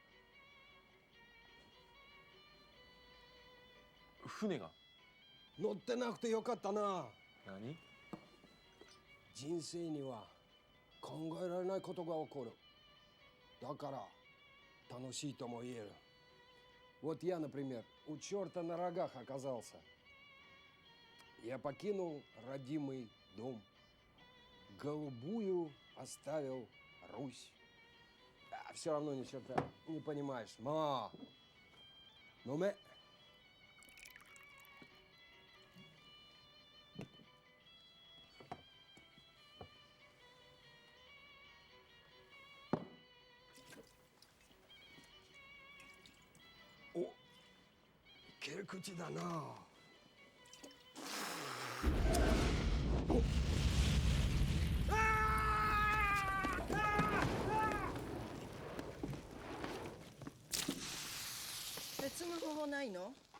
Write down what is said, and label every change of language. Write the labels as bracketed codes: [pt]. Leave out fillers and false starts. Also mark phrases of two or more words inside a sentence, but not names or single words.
[ja] 船が？乗ってなくてよかったな。何？人生には考えられないことが起こる。だから楽しいとも言える。 [ru] Вот я, например, у черта на рогах оказался. Я покинул родимый дом. Голубую оставил Русь. А все равно ни черта не понимаешь. Но мы... О, [ja] いける口だな。別の方法ないの？